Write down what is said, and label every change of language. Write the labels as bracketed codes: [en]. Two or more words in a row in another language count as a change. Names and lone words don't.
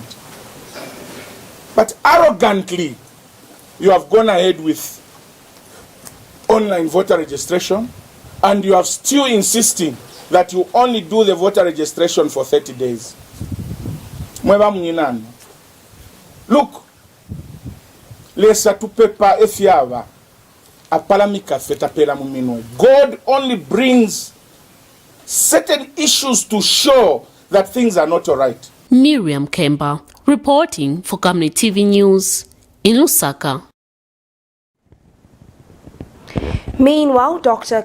[en] But arrogantly, you have gone ahead with online voter registration and you are still insisting that you only do the voter registration for 30 days. Look, [bem] lesa tupepa efiava. [en] God only brings certain issues to show that things are not all right. Miriam Kemba, reporting for Camnet TV News in Lusaka. Meanwhile, Dr.